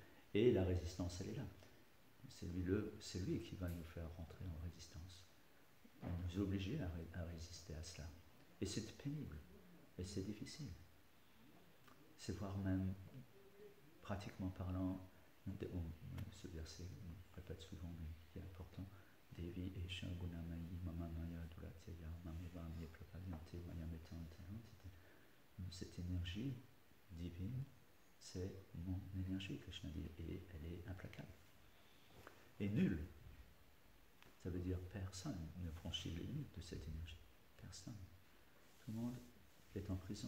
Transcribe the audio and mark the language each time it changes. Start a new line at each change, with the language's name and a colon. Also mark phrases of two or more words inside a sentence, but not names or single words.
French: Et la résistance, elle est là. C'est lui qui va nous faire rentrer en résistance. On nous est obligés à résister à cela. Et c'est pénible. Et c'est difficile. C'est voire même, pratiquement parlant, ce verset, on le répète souvent, mais qui est important,
Sanskrit: Devi Esha Gunamayi Mama Maya Dulatyaya Mameva Myeprapayante Mayametante.
French: Cette énergie divine, c'est mon énergie, Krishna dit, et elle est implacable. Et nul, ça veut dire personne ne franchit les limites de cette énergie. Personne. Tout le monde est en prison.